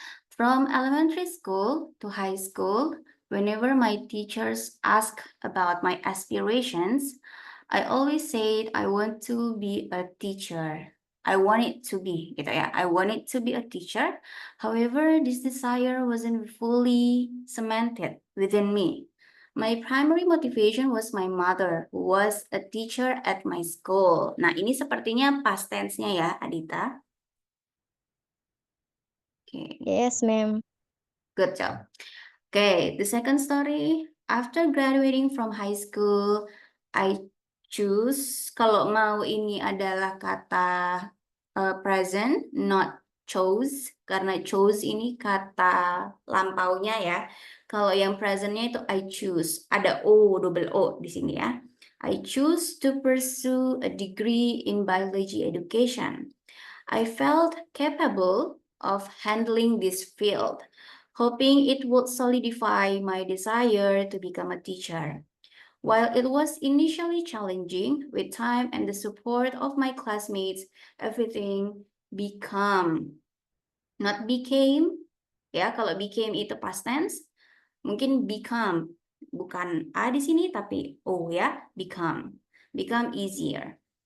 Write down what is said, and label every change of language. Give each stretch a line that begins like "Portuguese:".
English: From elementary school to high school, whenever my teachers ask about my aspirations, I always said I want to be a teacher. I want it to be,
Indonesian: gitu ya.
English: I wanted to be a teacher. However, this desire wasn't fully cemented within me. My primary motivation was my mother, who was a teacher at my school.
Indonesian: Nah, ini sepertinya past tense-nya ya, Adita. Oke.
English: Yes, ma'am. Good job. Okay, the second story. After graduating from high school, I choose.
Indonesian: Kalau mau ini adalah kata present,
English: not chose.
Indonesian: Karena chose ini kata lampaunya ya. Kalau yang presentnya itu I choose. Ada O, double O di sini ya.
English: I choose to pursue a degree in biology education. I felt capable of handling this field, hoping it would solidify my desire to become a teacher. While it was initially challenging, with time and the support of my classmates, everything became, not became,
Indonesian: ya kalau became itu past tense, mungkin become, bukan A di sini tapi O ya,
English: become easier.